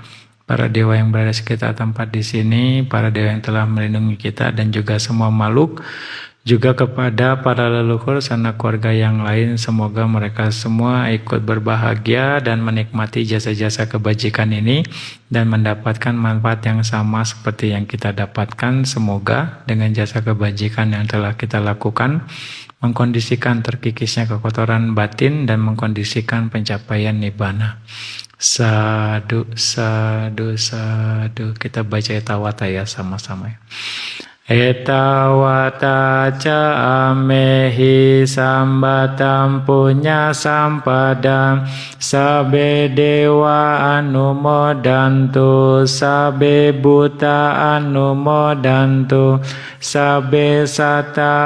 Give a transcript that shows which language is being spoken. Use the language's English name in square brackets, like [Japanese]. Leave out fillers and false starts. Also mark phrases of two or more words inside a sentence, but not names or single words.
[Indonesian] para dewa yang berada sekitar tempat di sini, para dewa yang telah melindungi kita, dan juga semua makhluk Juga kepada para leluhur sanak keluarga yang lain, semoga mereka semua ikut berbahagia dan menikmati jasa-jasa kebajikan ini dan mendapatkan manfaat yang sama seperti yang kita dapatkan. Semoga dengan jasa kebajikan yang telah kita lakukan mengkondisikan terkikisnya kekotoran batin dan mengkondisikan pencapaian nibbana. Sadu, sadu, sadu. Kita baca etawata ya sama-sama ya. [Pali] Etawata ca amehi sambatam punya sampadam sabe dewa anumodantu sabe buta anumodantu sabe sata